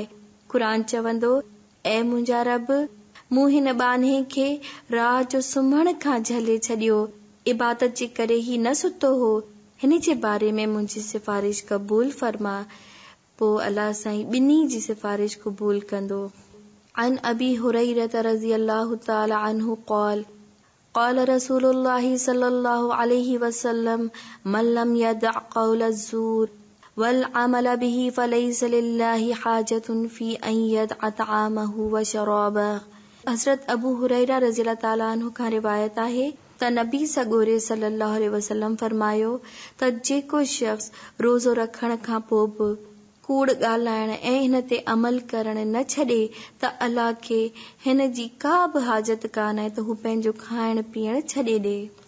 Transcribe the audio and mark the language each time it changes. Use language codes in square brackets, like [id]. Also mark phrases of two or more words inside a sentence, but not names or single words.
[sd] क़ुरान चवंदो, ऐं मुंहिंजा रब, मूं हिन ॿान्हे खे रात जो सुम्हण खां झले छॾियो, इबादत जे करे ही न सुतो हो। हिन जे बारे में मुंहिंजी सिफ़ारिश क़बूल फरमा। पोइ अल्लाह साईं ॿिन्ही जी सिफ़ारिश क़बूल कंदो। [ar] عن أبي هريرة رضي الله تعالى عنه قال قال رسول الله صلى الله عليه وسلم من لم يدع قول الزور والعمل به فليس لله حاجة في أن يدع طعامه وشرابه. [sd] हज़रत अबू हुरैरा [ar] رضي الله تعالى عنه [sd] खां रिवायत आहे त नबी सॻोरे [ar] صلى الله عليه وسلم [sd] फरमायो त जेको शख़्स रोज़ो रखण खां पोइ बि कूड़ ॻाल्हाइण ऐं हिन ते अमल करण न छॾे त अल्लाह खे हिन जी का बि हाजत कान आहे त हू पंहिंजो खाइण पीअण छॾे ॾे।